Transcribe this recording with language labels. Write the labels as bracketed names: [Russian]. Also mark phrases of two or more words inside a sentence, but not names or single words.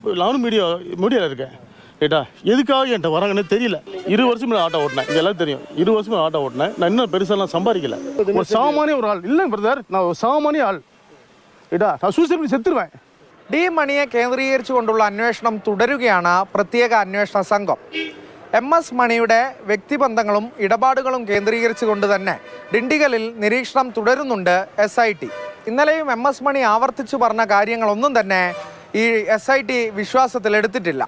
[Tamil] நானும் மீடியாவில் இருக்கேன் ஏட்டா எதுக்காக என்கிட்ட வராங்கன்னு தெரியல. 20 வருஷம் ஆட்டோ ஓட்டினேன், இதெல்லாம் தெரியும். 20 வருஷம் ஆட்டோ ஓட்டினேன். நான் இன்னும் பெருசாலாம் சம்பாதிக்கல. ஒரு சாமானிய ஒரு ஆள் இல்லை பிரதர், நான் ஒரு சாமானிய ஆள். [Malayalam] ഏട്ടാ ഞാൻ സൂസൈഡ് ചെയ്ത് സെത്തുരുവേ. ഡി മണിയെ കേന്ദ്രീകരിച്ചുകൊണ്ടുള്ള അന്വേഷണം തുടരുകയാണ് പ്രത്യേക അന്വേഷണ സംഘം. MS മണിയുടെ വ്യക്തിബന്ധങ്ങളും ഇടപാടുകളും കേന്ദ്രീകരിച്ചുകൊണ്ട് തന്നെ ഡിണ്ടിഗലിൽ നിരീക്ഷണം തുടരുന്നുണ്ട് SIT. ഇന്നലെയും MS മണി ആവർത്തിച്ചു പറഞ്ഞ കാര്യങ്ങളൊന്നും തന്നെ ഈ SIT വിശ്വാസത്തിലെടുത്തിട്ടില്ല.